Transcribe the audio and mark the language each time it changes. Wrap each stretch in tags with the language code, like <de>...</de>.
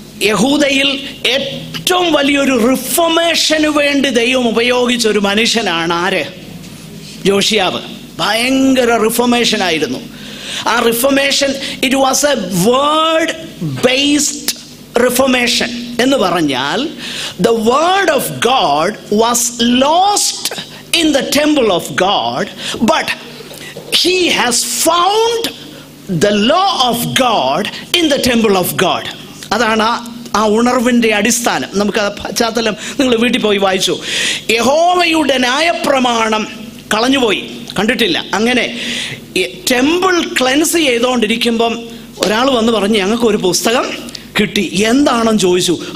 <ml>യഹൂദയിൽ ഏറ്റവും വലിയൊരു റിഫോർമേഷന് വേണ്ടി ദൈവം ഉപയോഗിച്ച ഒരു മനുഷ്യനാണ് ആര്? യോശിയാവ്. ഭയങ്കര റിഫോർമേഷൻ ആയിരുന്നു. ആ reformation,</ml> <en>It was a word based reformation.</en> <ml>എന്ന് പറഞ്ഞാൽ</ml> <en>the word of God was lost in the temple of God, but he has found the law of God in the temple of God.</en> <ml>അതാണ് ആ ഉണർവിൻ്റെ അടിസ്ഥാനം. നമുക്ക് ആ പശ്ചാത്തലം നിങ്ങൾ വീട്ടിൽ പോയി വായിച്ചു. യഹോവയുടെ ന്യായപ്രമാണം കളഞ്ഞുപോയി, കണ്ടിട്ടില്ല. അങ്ങനെ ടെമ്പിൾ ക്ലെൻസ് ചെയ്തുകൊണ്ടിരിക്കുമ്പം ഒരാൾ വന്ന് പറഞ്ഞ് ഞങ്ങൾക്കൊരു പുസ്തകം കിട്ടി. എന്താണെന്ന് ചോദിച്ചു.</ml>